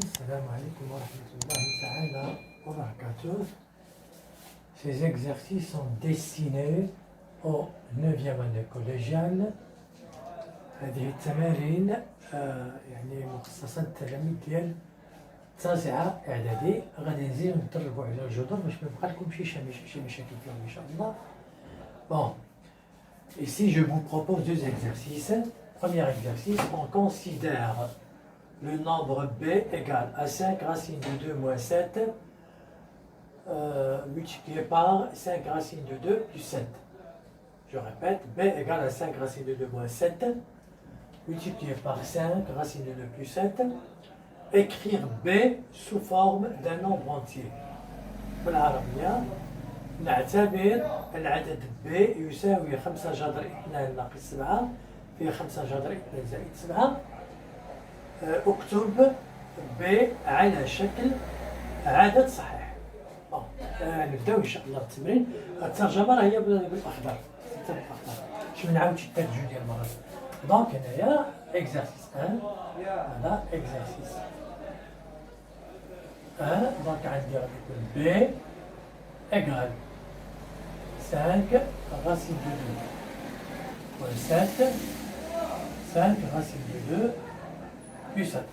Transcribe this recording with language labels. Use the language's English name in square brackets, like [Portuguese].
[Arabic] السلام عليكم ورحمة الله تعالى وبركاته. [French] Ces exercices sont destinés au 9e année collégiale. [Arabic] هذه التمارين يعني مخصصة للتلاميذ ديال التاسعة إعدادي. غادي نزيدو ندربو على الجدر باش ميبقى لكمشي شي مشاكل فيهم إن شاء الله. [French] Bon, ici je vous propose deux exercices. Premier exercice, on considère le nombre b égale à 5 racine de 2 moins 7 multiplié par 5 racine de 2 plus 7. Je répète, b égale à 5 racine de 2 moins 7 multiplié par 5 racine de 2 plus 7. Écrire b sous forme d'un nombre entier. [Arabic] بالعربية نعتبر العدد b يساوي 5 جذر 2 ناقص 7 في 5 جذر 2 زائد 7. اكتب ب على شكل عدد صحيح. نبداو ان شاء الله بالتمرين. الترجمه راهي بالاخضر باش ما نعاودش الترجمه ديال المره. دونك هنايا اكزرسيس 1 هذا اكزرسيس 1. دونك عندي غادي يكون ب ايغال [French] 5 racine de 2 moins 7 5 racine de 2 plus 7.